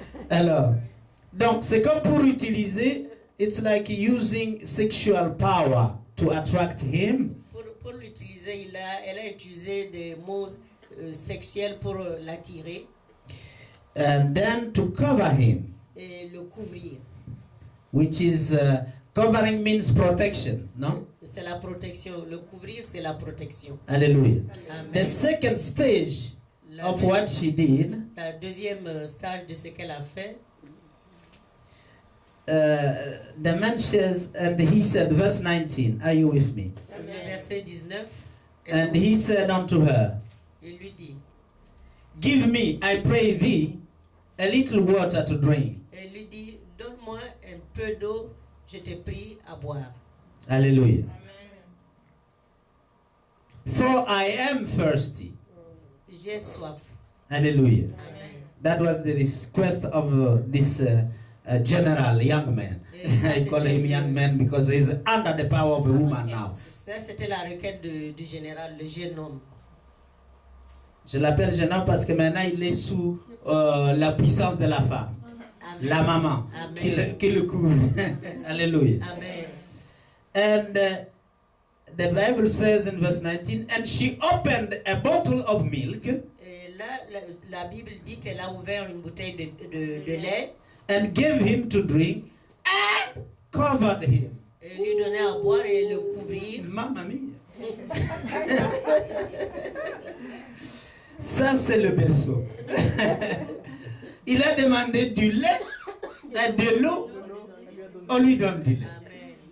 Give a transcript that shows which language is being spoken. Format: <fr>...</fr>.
<fr>Alors, donc, c'est comme pour utiliser,</fr> <en>it's like using sexual power to attract him.</en> <fr>Pour l'utiliser, elle a utilisé des mots sexuels pour l'attirer.</fr> <en>And then to cover him.</en> <fr>Et le couvrir.</fr> <en>Which is, covering means protection, no?</en> <fr>C'est la protection. Le couvrir, c'est la protection. Hallelujah. Amen.</fr> <en>The second stage of what she did.</en> <fr>La deuxième stage de ce qu'elle a fait.</fr> <en>The man says, and he said, verse 19, are you with me?</en> <fr>Le verset 19.</fr> <en>And he said unto her,</en> <fr>il lui dit,</fr> <en>give me, I pray thee, a little water to drink.</en> <fr>Elle lui dit, donne-moi un peu d'eau, je te prie à boire. Hallelujah.</fr> <en>For I am thirsty.</en> <fr>J'ai soif. Hallelujah. Amen.</fr> <en>That was the request of this general young man. I call him young man because he's under the power of a woman now.</en> <fr>Ça, c'était la requête du général, le jeune homme. Je l'appelle jeune homme parce que maintenant il est sous la puissance de la femme. Amen. La maman qui le couvre. Alléluia. Amen.</fr> <en>And the Bible says in verse 19, and she opened a bottle of milk.</en> <fr>Et là, la Bible dit qu'elle a ouvert une bouteille de lait.</fr> <en>And gave him to drink and covered him.</en> <fr>Et lui donnait à boire et le couvrir. Mamma mia. Ça, c'est le berceau. Il a demandé du lait, de l'eau. On lui donne du lait. Amen.</fr>